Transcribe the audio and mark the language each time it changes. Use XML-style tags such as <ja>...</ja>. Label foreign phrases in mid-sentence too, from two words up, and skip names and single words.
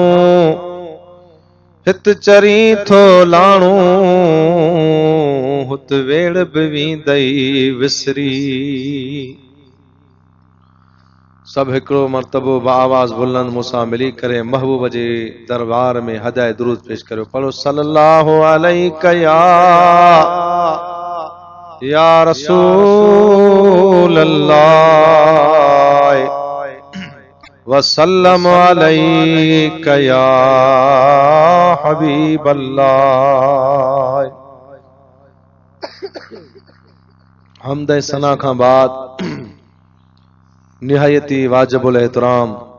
<sd>हित चरी थो लाणू हुत वेड़ बि वींदई विसरी। सब हिकिड़ो मर्तबो आवाज़ बुलंद मूंसां मिली करे महबूब जे दरबार में हदाए दुरूद पेश करियो।</sd> <ar>पढ़ो صلى الله عليك يا رسول الله وسلم عليك يا حبيب الله.</ar> <sd>हमद सना खां बाद निहायती वाजिबुल एहतराम</sd>